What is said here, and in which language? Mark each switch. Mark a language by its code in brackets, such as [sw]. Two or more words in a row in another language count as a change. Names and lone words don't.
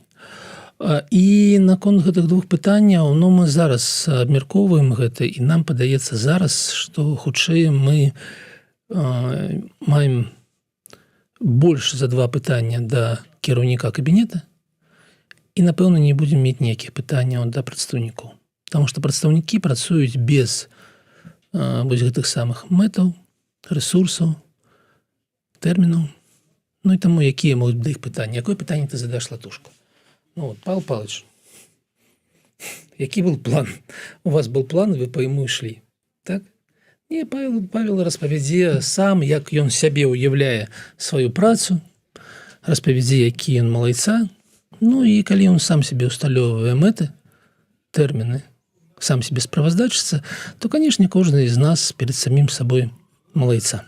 [be] І наконт гэтых двух пытанняў, мы зараз абмяркоўваем гэта, і нам падаецца зараз, што хутчэй мы маем больш за 2 пытання да кіраўніка кабінета і, напэўна, не будзем мець ніякіх пытанняў да прадстаўнікоў. Таму што прадстаўнікі працуюць без вось гэтых самых мэтаў, рэсурсаў, тэрмінаў. Ну і таму, якія могуць да іх пытанні? Якое пытанне ты задаш Латушку? Павел Павлович, які был план? [ru] У вас был план, вы по ему [be] ішлі, так? Не, Павел распавядзе сам, як ён сябе ўяўляе сваю працу, распавядзе, які ён малайца. Ну і калі ён сам себе усталёўвае мэты, тэрміны, сам себе справаздачыцца, то, канешне, кожны з нас перед самім сабой малайца.